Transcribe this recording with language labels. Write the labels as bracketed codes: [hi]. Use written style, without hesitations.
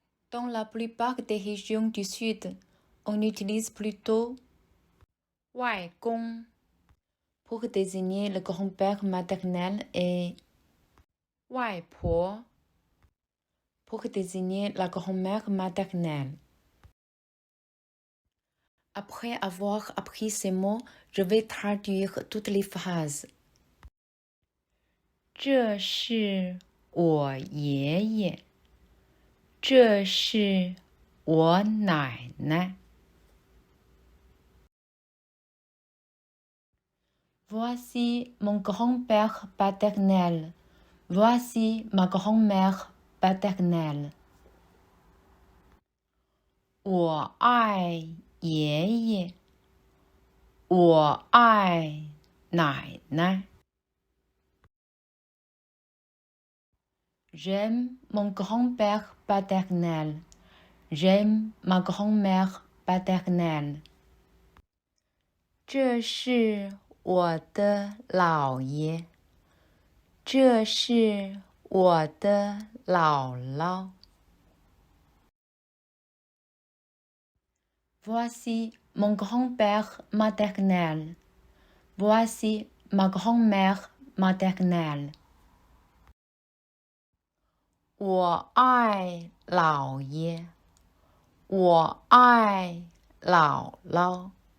[fr] Dans la plupart des régions du sud, on utilise plutôt 外公 pour désigner le grand-père maternel et 外婆 pour désigner la grand-mère maternelle. Après avoir appris ces mots, je vais traduire toutes les phrases. [zh] 这是我爷爷，这是我奶奶。 [fr] Voici mon grand-père paternel. Voici ma grand-mère paternelle. [zh] 我爱爷爷，我爱奶奶。 [fr] J'aime mon grand-père paternel. J'aime ma grand-mère paternelle. [zh] 这是我的姥爷，这是我的姥姥。 [fr] Voici mon grand-père maternel. Voici ma grand-mère maternelle. [zh] 我爱姥爷，我爱姥姥。